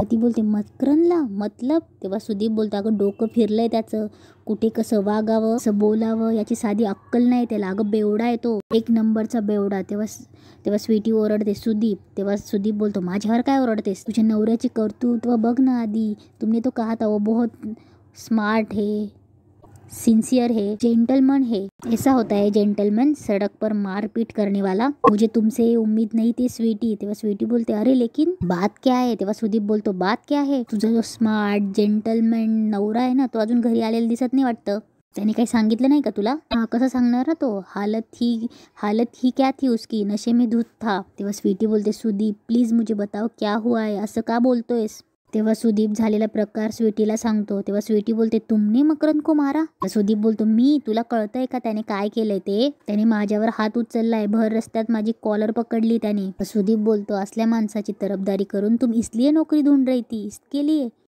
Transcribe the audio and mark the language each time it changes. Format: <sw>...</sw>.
<mr>ती बोलते मकरंदला मतलब. तेव्हा सुदीप बोलतो अगं डोकं फिरलंय त्याचं, कुठे कसं वागावं कसं बोलावं याची साधी अक्कल नाही त्याला, अगं बेवडा आहे तो, एक नंबरचा बेवडा. तेव्हा स्वीटी ओरडते सुदीप. तेव्हा सुदीप बोलतो माझ्यावर काय ओरडतेस, तुझ्या नवऱ्याची कर्तृत्व बघ ना आधी,</mr> <hi>तुमने तो कहा था वो बहुत स्मार्ट है, सिंसियर है, जेंटलमैन है। ऐसा होता है जेंटलमैन, सड़क पर मारपीट करने वाला। मुझे तुमसे उम्मीद नहीं थी स्वीटी।</hi> <mr>तेव्हा स्वीटी बोलते अरे लेकिन बात क्या आहे। तेव्हा सुदीप बोलतो</mr> <hi>बात क्या है,</hi> <mr>तुझा जो स्मार्ट जेंटलमॅन नवरा आहे ना, तो अजून घरी आलेला दिसत नाही वाटतं। त्याने काही सांगितलं नाही का तुला?</mr> <hi>हा,</hi> <mr>कसं सांगणार ना तो,</mr> <hi>हालत ही क्या थी उसकी, नशे में धुत था।</hi> <mr>तेव्हा स्वीटी बोलते सुदीप</mr> <hi>प्लीज मुझे बताओ क्या हुआ है,</hi> <mr>असं का बोलतोयस? तेव्हा सुदीप झालेला प्रकार स्वीटीला सांगतो। तेव्हा स्वीटी बोलते</mr> <hi>तुमने मकरंद को मारा?</hi> <mr>सुदीप बोलतो मी, तुला कळतंय का त्याने काय केलंय ते? त्याने माझ्यावर हात उचललाय, भर रस्त्यात माझी कॉलर पकडली त्याने। सुदीप बोलतो असल्या माणसाची तरफदारी करून</mr> <hi>तुम इसलिए नोकरी ढूंढ रही थी, इसके लिए?</hi>